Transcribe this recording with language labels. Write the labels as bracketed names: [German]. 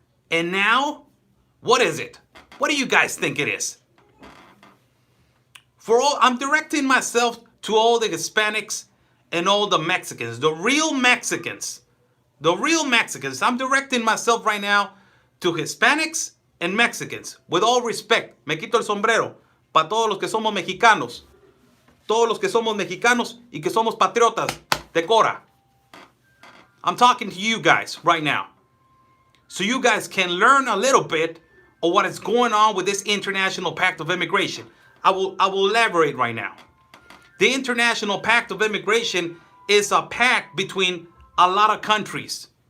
[English] And now, what is it? What do you guys think it is? I'm directing myself to all the Hispanics and all the Mexicans, the real Mexicans. The real Mexicans. I'm directing myself right now to Hispanics and Mexicans. With all respect, [Spanish] me quito el sombrero para todos los que somos mexicanos. Todos los que somos mexicanos y que somos patriotas de Cora. [English] I'm talking to you guys right now. So you guys can learn a little bit of what is going on with this International Pact of Immigration. I will elaborate right now. The International Pact of Immigration is a pact between a lot of countries.